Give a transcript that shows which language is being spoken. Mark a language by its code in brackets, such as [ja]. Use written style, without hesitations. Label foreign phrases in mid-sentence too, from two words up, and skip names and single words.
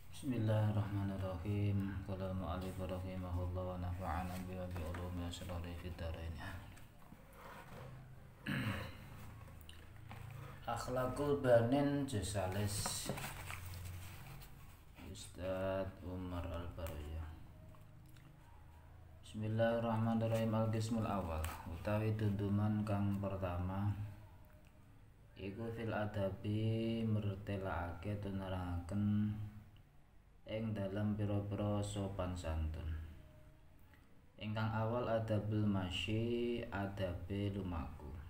[ar] بسم الله الرحمن الرحيم. قال المؤلف رحمه الله ونفعنا بعلوم أسرار في الدارين. أخلاق البنين جاسلس أستاذ عمر البارية. بسم الله الرحمن الرحيم. القسم الأول [jv] utawi dunduman kang pertama iku [ar] في الأدب [jv] mertelake tunerangaken ing dalam pira-pira sopan santun. Ingkang awal [ar] أدب المشي, [jv] adabe lumaku.